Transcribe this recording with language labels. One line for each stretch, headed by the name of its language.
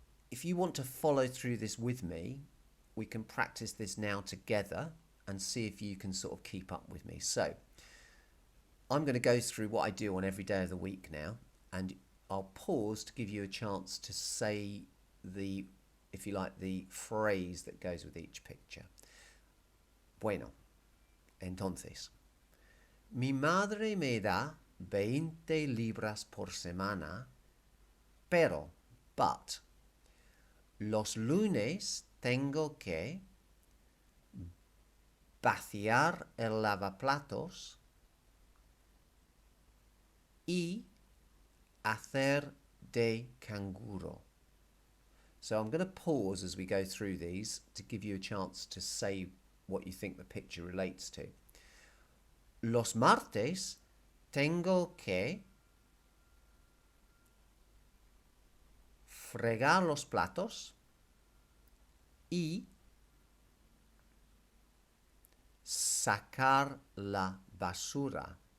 English: If you want to follow through this with me, we can practice this now together and see if you can sort of keep up with me. So I'm going to go through what I do on every day of the week now, and I'll pause to give you a chance to say the, if you like, the phrase that goes with each picture.
Spanish: Bueno, entonces, mi madre me da 20 libras por semana, but, los lunes tengo que vaciar el lavaplatos y hacer de canguro.
English: So I'm going to pause as we go through these to give you a chance to say what you think the picture relates to.
Spanish: Los martes tengo que fregar los platos y sacar la basura.